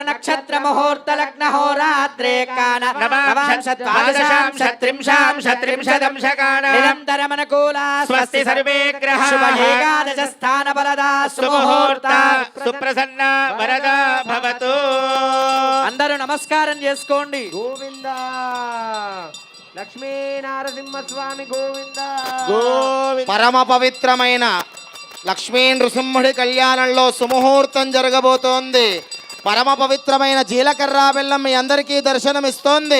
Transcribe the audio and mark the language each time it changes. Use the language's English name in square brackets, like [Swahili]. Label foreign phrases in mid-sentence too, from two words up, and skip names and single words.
[Sanskrit] नक्षत्र मुहूर्त लग्न होरात्रे कान नवांशत्रिंशांशत्रिंशदंशकान निरन्तरमनुकूला स्वस्ति सर्वे ग्रहाः शुभ एकादश स्थान बलदा सुमुहूर्त सुप्रसन्न वरदा भवतु [Telugu] అందరూ నమస్కారం చేసుకోండి గోవింద లక్ష్మీ నారసింహస్వామి గోవింద పరమ పవిత్రమైన లక్ష్మీ నృసింహుడి కళ్యాణంలో సుముహూర్తం జరగబోతోంది. పరమ పవిత్రమైన జీలకర్ర బెల్లం మీ అందరికీ దర్శనమిస్తోంది.